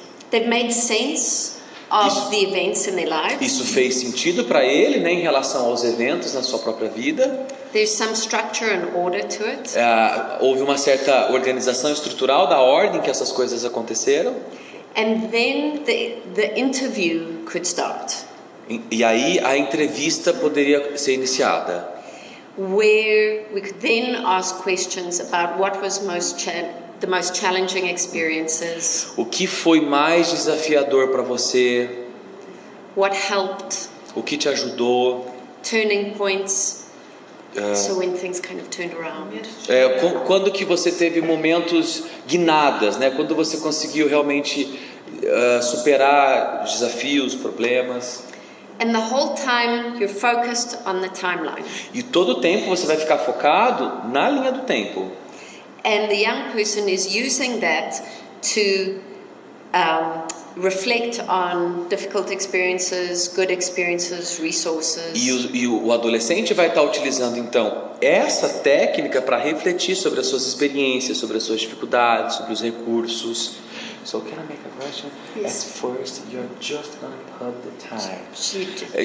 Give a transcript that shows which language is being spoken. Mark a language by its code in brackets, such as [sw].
[en] They've made sense of the events in their lives. [pt] Isso fez sentido para ele, né, em relação aos eventos na sua própria vida. [en] There's some structure and order to it. [pt] Houve uma certa organização estrutural da ordem que essas coisas aconteceram. [en] And then the interview could start. [pt] E aí a entrevista poderia ser iniciada. [en] Where we could then ask questions about what was the most challenging experiences. [pt] O que foi mais desafiador para você? [en] What helped? [pt] O que te ajudou? [en] Turning points. So when things kind of turned around. [pt] Quando que você teve momentos guinadas, né? Quando você conseguiu realmente superar desafios, problemas. [en] And the whole time you're focused on the timeline. [pt] E todo o tempo você vai ficar focado na linha do tempo. [en] And the young person is using that to reflect on difficult experiences, good experiences, resources. [pt] E o adolescente vai estar utilizando então essa técnica para refletir sobre as suas experiências, sobre as suas dificuldades, sobre os recursos. [en] So can I make a question? Yes. At first, you're just gonna put the time.